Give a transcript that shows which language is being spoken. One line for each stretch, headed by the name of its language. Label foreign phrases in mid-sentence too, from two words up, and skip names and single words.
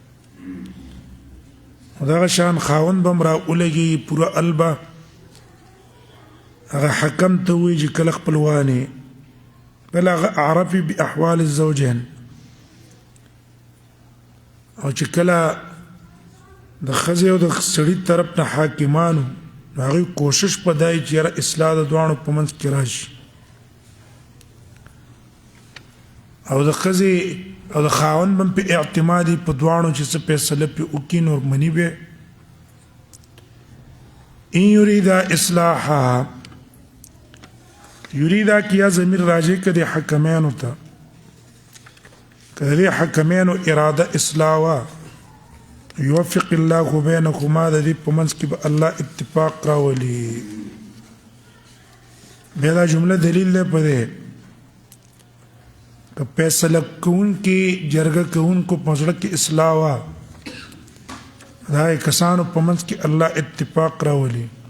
Pashto: دغه شان خاوند به هم را ولګېږي پوره ال به هغه حکم ته ووایي چې کله خپلوانې بل هغه
Arabic: اعرفي باحوال الزوجین
Pashto: او چې کله د ښځې او د سړي طرف نه حاکمانو هغوی کوشش په دی چې یاره اصلاح د دواړو په منځ کې راشي او د ښځې او د خاوند هم په اعتمادي په دواړو چې څه فیصله پې وکړي نور مني به
Arabic: ان یریدا اصلاحا
Pashto: یریدا کیا ضمیر راجع که د حکمینو ته که د حکمینو اراده اصلاح وه
Arabic: یوفق الله بینکما
Pashto: د دې په منځ کې به الله اتفاق راولي. بیا دا جمله دلیل دی په دې که فیصله کوونکي جرګه کوونکو په زړه کې اصلاح وه دا کسانو په منځ کې الله اتفاق راولي.